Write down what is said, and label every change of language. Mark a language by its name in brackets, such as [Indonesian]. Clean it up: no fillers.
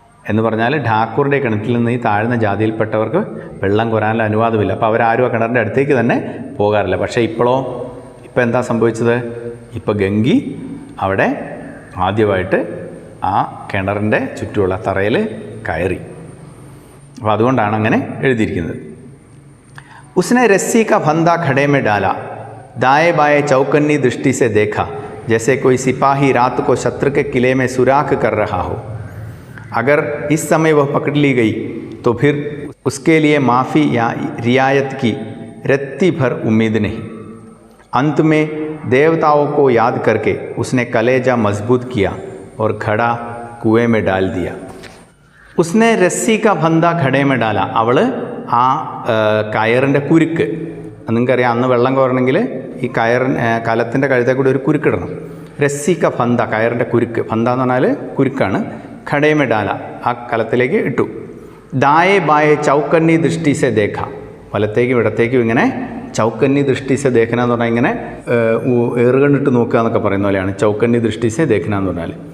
[Malayalam] എന്ന് പറഞ്ഞാൽ ഠാക്കൂറിൻ്റെ കിണറ്റിൽ നിന്ന് ഈ താഴ്ന്ന ജാതിയിൽപ്പെട്ടവർക്ക് വെള്ളം കോരാനുള്ള അനുവാദമില്ല. അപ്പോൾ അവരാരും ആ കിണറിൻ്റെ അടുത്തേക്ക് തന്നെ പോകാറില്ല. പക്ഷേ ഇപ്പോൾ എന്താ സംഭവിച്ചത്? ഇപ്പോൾ ഗംഗി അവിടെ ആദ്യമായിട്ട് ആ കിണറിൻ്റെ ചുറ്റുമുള്ള തറയിൽ കയറി. അപ്പോൾ അതുകൊണ്ടാണ് അങ്ങനെ എഴുതിയിരിക്കുന്നത്. [Hindi] उसने रस्सी का फंदा खड़े में डाला, दाएं बाएं चौकन्नी दृष्टि से देखा, जैसे कोई सिपाही रात को शत्रु के किले में सुराख कर रहा हो. अगर इस समय वह पकड़ ली गई तो फिर उसके लिए माफ़ी या रियायत की रत्ती भर उम्मीद नहीं. अंत में देवताओं को याद करके उसने कलेजा मजबूत किया और घड़ा कुएं में डाल दिया. उसने रस्सी का फंदा खड़े में डाला. [Malayalam] അവൾ ആ കയറിൻ്റെ കുരുക്ക്, നിങ്ങൾക്കറിയാം അന്ന് വെള്ളം കോരണമെങ്കിൽ ഈ കലത്തിൻ്റെ കഴുത്തെ കൂടി ഒരു കുരുക്കിടണം. [Hindi] രസ്സിക്ക ഫന്ത, [Malayalam] കയറിൻ്റെ കുരുക്ക്. ഫന്ത എന്ന് പറഞ്ഞാൽ കുരുക്കാണ്. [Hindi] ഖടേമെ ഡാല, [Malayalam] ആ കലത്തിലേക്ക് ഇട്ടു. [Hindi] ദായേ ബായേ ചൗക്കന്നി ദൃഷ്ടി സെ ദേഖ, [Malayalam] വലത്തേക്കും ഇടത്തേക്കും ഇങ്ങനെ [Hindi] ചൗക്കന്നി ദൃഷ്ടി സെ ദേഖന [Malayalam] എന്ന് പറഞ്ഞാൽ ഇങ്ങനെ ഏറുകണ്ടിട്ട് നോക്കുക എന്നൊക്കെ പറയുന്ന പോലെയാണ് ചൗക്കന്നി ദൃഷ്ടി സെ ദേഖന എന്ന് പറഞ്ഞാൽ.